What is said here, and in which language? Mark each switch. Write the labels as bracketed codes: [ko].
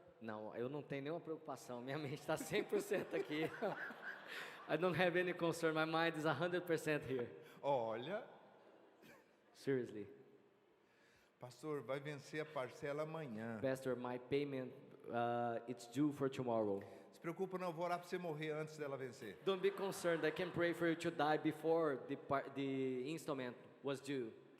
[pt] Não, eu não tenho nenhuma preocupação. Minha mente está 100% aqui. [en] I don't have any concern. My mind is 100% here. [pt] Olha, [en] Seriously. [pt] pastor, vai vencer a parcela amanhã. [en] Pastor, my payment, it's due for tomorrow. [pt] Se preocupa não, eu vou orar para você morrer antes dela vencer. [en] Don't be concerned. I can pray for you to die before the installment was due.